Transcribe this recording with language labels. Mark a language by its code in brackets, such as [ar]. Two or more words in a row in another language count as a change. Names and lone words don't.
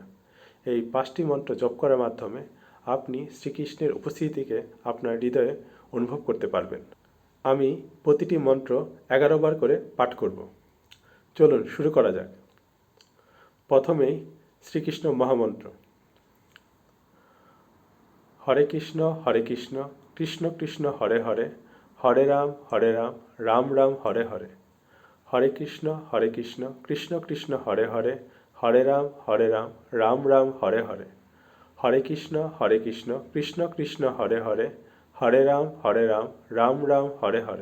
[bn] এই 5টি মন্ত্র জপ করার মাধ্যমে আপনি শ্রীকৃষ্ণের উপস্থিতিকে আপনার হৃদয়ে অনুভব করতে পারবেন। আমি প্রতিটি মন্ত্র 11 বার করে পাঠ করব। চলুন শুরু করা যাক। প্রথমেই শ্রীকৃষ্ণ মহামন্ত্র। [sa] হরে কৃষ্ণ কৃষ্ণ কৃষ্ণ হরে হরে, হরে রাম রাম রাম হরে হরে। হরে কৃষ্ণ কৃষ্ণ কৃষ্ণ হরে হরে, হরে রাম রাম রাম হরে হরে। হরে কৃষ্ণ কৃষ্ণ কৃষ্ণ হরে হরে, হরে রাম রাম রাম হরে হরে।